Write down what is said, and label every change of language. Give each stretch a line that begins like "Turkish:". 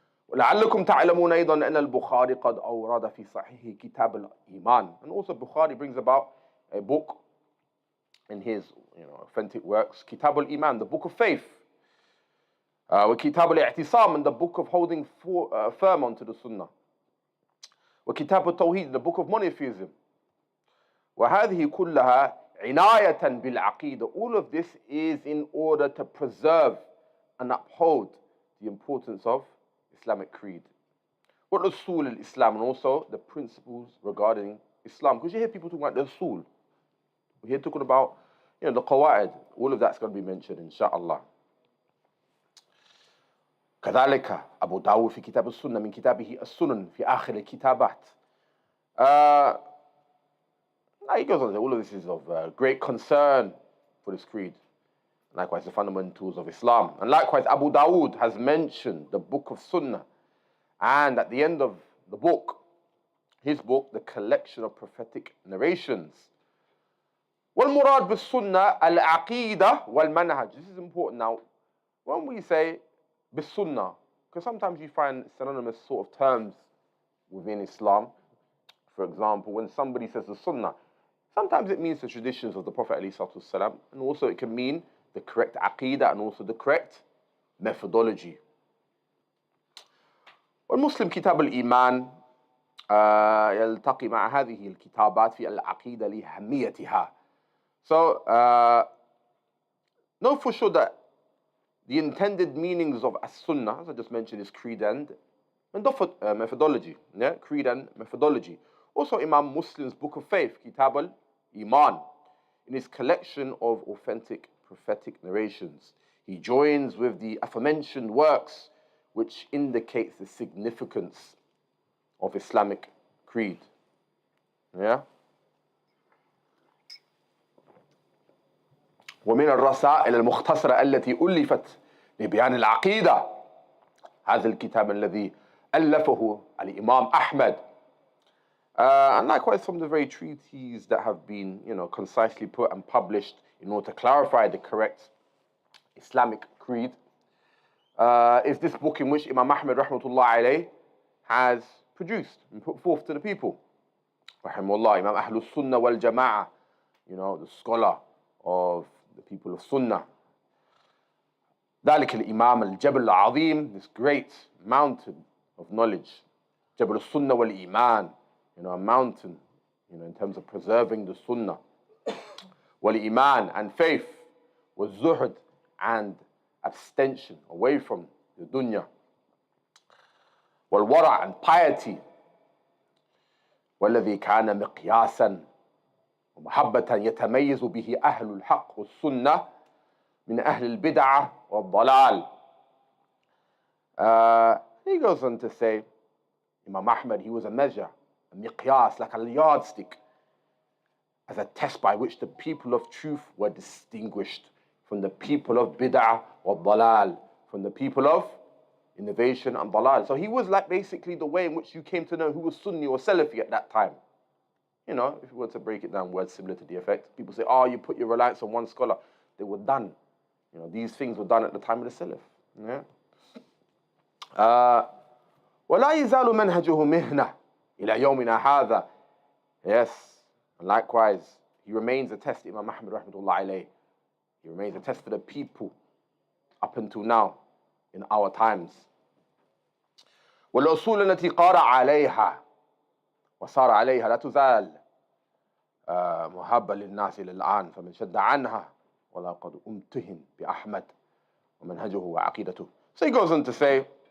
Arabic: ولعلكم تعلمون أيضا أن البخاري قد أورد في صحيحه كتاب الإيمان,
English: and also Bukhari brings about a book in his authentic works, كتاب الإيمان, the book of faith, وكتاب الاعتصام, and the book of holding firm onto the Sunnah, وكتاب التوحيد, the book of monotheism.
Arabic: وهذه كلها عناية بالعقيدة.
English: All of this is in order to preserve and uphold the importance of Islamic creed.
Arabic: والأصول الإسلام,
English: and also the principles regarding Islam. Because you hear people talking about the usul. We're here talking about the qawaid. All of that's going to be mentioned, inshallah.
Arabic: كذلك أبو داود في كتاب السنة من كتابه السنن في آخر الكتابات.
English: Now he goes on to say all of this is of great concern for this creed. Likewise, the fundamentals of Islam. And likewise, Abu Dawood has mentioned the book of Sunnah. And at the end of the book, his book, the collection of prophetic narrations.
Arabic: وَالْمُرَادْ بِالسُّنَّةِ الْعَقِيدَةِ وَالْمَنْهَجِ.
English: This is important now. When we say bis-sunnah, because sometimes you find synonymous sort of terms within Islam. For example, when somebody says the sunnah, sometimes it means the traditions of the Prophet ﷺ, and also it can mean the correct aqidah and also the correct methodology.
Arabic: والمسلم كتاب الإيمان يلتقي مع هذه الكتابات في العقيدة لأهميتها.
English: So, know for sure that the intended meanings of as-sunnah, as I just mentioned, is creed and methodology. Yeah? Creed and methodology. Also, Imam Muslim's book of faith, Kitab al-Iman, in his collection of authentic prophetic narrations, he joins with the aforementioned works which indicates the significance of Islamic creed. Yeah?
Arabic: ومن الرسائل المختصرة التي ألفت لبيان العقيدة هذا الكتاب الذي ألفه الإمام أحمد.
English: And likewise from the very treatises that have been, concisely put and published in order to clarify the correct Islamic creed, is this book in which Imam Ahmed rahmatullah alayh has produced and put forth to the people. Rahimahullah, Imam Ahlus Sunnah wal Jama'ah, the scholar of the people of Sunnah.
Arabic: ذلك الإمام الجبل العظيم,
English: this great mountain of knowledge.
Arabic: جبل السنة والإيمان,
English: a mountain, in terms of preserving the Sunnah.
Arabic: والإيمان,
English: and faith.
Arabic: والزهد,
English: and abstention away from the dunya.
Arabic: والورع,
English: and piety.
Arabic: والذي كان مقياسا ومحبة يتميز به أهل الحق والسنة من أهل البدعة والضلال.
English: He goes on to say, Imam Ahmed, he was a measure, a miqyas, like a yardstick, as a test by which the people of truth were distinguished from the people of bid'ah or dalal, from the people of innovation and dalal. So he was like basically the way in which you came to know who was Sunni or Salafi at that time. If you were to break it down, words similar to the effect. People say, you put your reliance on one scholar. They were done. These things were done at the time of the Salaf. Yeah?
Arabic: وَلَا يَزَالُ مَنْهَجُهُ مِهْنَةً إِلَى يَوْمِنَا هَذَا.
English: Yes, and likewise, he remains a test, Imam Ahmed rahmatullah alayh. He remains a test for the people up until now, in our times.
Arabic: وَالْأُصُولُ الَّتِي قَارَ عَلَيْهَا وصار عليها لا تزال مهابة للناس إلى الآن فمن شد عنها ولا قد أمتهن بأحمد ومنهجه وعقيدته.
English: So he goes on to say,